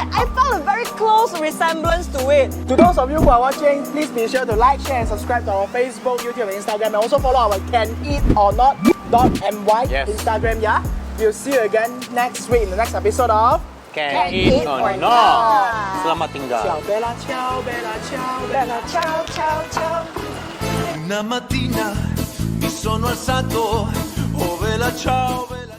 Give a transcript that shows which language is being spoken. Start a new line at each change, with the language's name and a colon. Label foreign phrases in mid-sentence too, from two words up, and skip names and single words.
English: I found a very close resemblance to it. To those of you who are watching, please be sure to like, share, and subscribe to our Facebook, YouTube, and Instagram, and also follow our Can Eat or Not.my Yes. Instagram, yeah? We'll see you again next week in the next episode of Can eat or not?
Malay: Selamat tinggal.
Italian: Ciao Bella, ciao Bella, ciao Bella, ciao, ciao, ciao. Una mattina mi sono alzato, oh vela ciao.